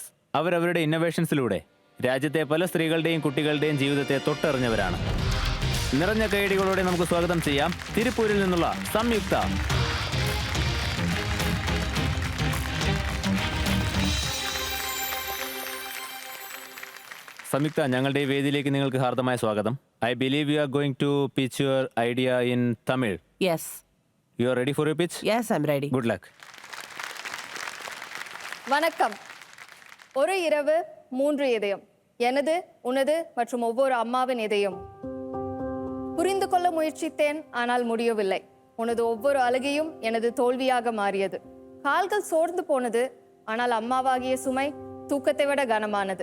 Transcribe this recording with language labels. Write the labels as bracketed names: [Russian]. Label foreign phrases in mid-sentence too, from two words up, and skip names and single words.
[Malayalam] അവരവരുടെ ഇന്നോവേഷൻസിലൂടെ രാജ്യത്തെ പല സ്ത്രീകളുടെയും കുട്ടികളുടെയും ജീവിതത്തെ തൊട്ടറിഞ്ഞവരാണ്. നിറഞ്ഞ കൈയടികളോടെ നമുക്ക് സ്വാഗതം ചെയ്യാം തിരുപ്പൂരിൽ നിന്നുള്ള സംയുക്ത. സംയുക്ത, ഞങ്ങളുടെ ഈ വേദിയിലേക്ക് നിങ്ങൾക്ക് ഹാർദമായ സ്വാഗതം. [English] I believe you are going to pitch your idea in Tamil. യെസ്. you are ready for your pitch? yes, I am ready. good luck. [Tamil] வணக்கம். ஒரு இரவு 3 இதயம், எனது, உனது மற்றும் ஒவ்வொரு அம்மாவின் இதயம். புரிந்து கொள்ள முயற்சித்தேன், ஆனால் முடியவில்லை. உனது ஒவ்வொரு அழுகையும் எனது தோல்வியாக மாறியது. கால்கள் சோர்ந்து போனது, ஆனால் அம்மாவாகிய சுமை தூக்கத்தை விட கனமானது.